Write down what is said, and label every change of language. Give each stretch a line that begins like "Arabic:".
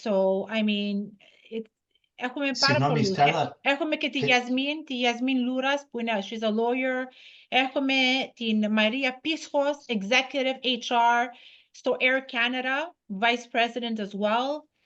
English: So, I mean,
Greek: έχουμε πάρα πολλούς. Έχουμε και τη Γιασμίν Λούρας, που είναι,
English: she's a lawyer.
Greek: Έχουμε την Μαρία Πίσχος, executive HR στο Air Canada,
English: vice president as well.